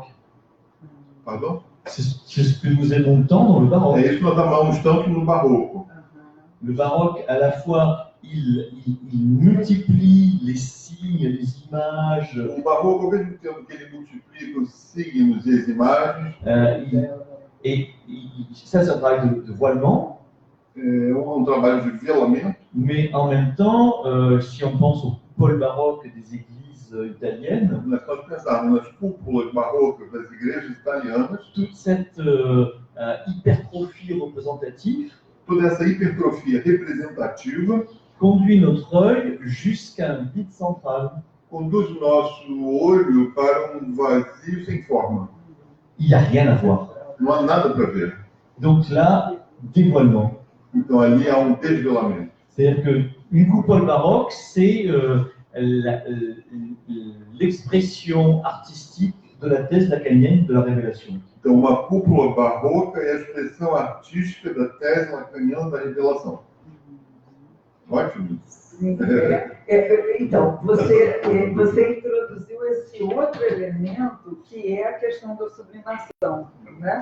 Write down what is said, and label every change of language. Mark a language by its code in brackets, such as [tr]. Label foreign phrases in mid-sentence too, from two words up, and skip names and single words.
[fr] Pardon? C'est ce que nous aimons tant dans le baroque. [pt] É isso que nós amamos tanto no barroco. [fr] Le baroque, à la fois, il multiplie les signes signes, les images. [pt] O barroco, ao mesmo tempo que ele multiplica os signos e as imagens, [fr] Ça, c'est un travail de voilement. [pt] é trabalho de velamento. [fr] Mais en même temps, si on pense aux coupoles baroques des églises italiennes, [pt] Nós podemos pensar nas cúpulas barrocas das igrejas italianas, [fr] toute cette hypertrophie représentative [pt] toda essa hipertrofia representativa [fr] conduit notre œil jusqu'à un vide central. [pt] conduz o nosso olho para vazio sem forma. [fr] Il n'y a rien à voir. [pt] Não há nada para ver. [fr] Donc là, dévoilement. [pt] Então ali há desvelamento. [fr] C'est-à-dire qu'une coupole baroque, c'est l'expression artistique de la thèse lacanienne de la révélation. [pt] Então, uma cúpula barroca é a expressão artística da tese lacaniana da revelação. Ótimo. Sim, então, você introduziu esse outro elemento que é a questão da sublimação, né?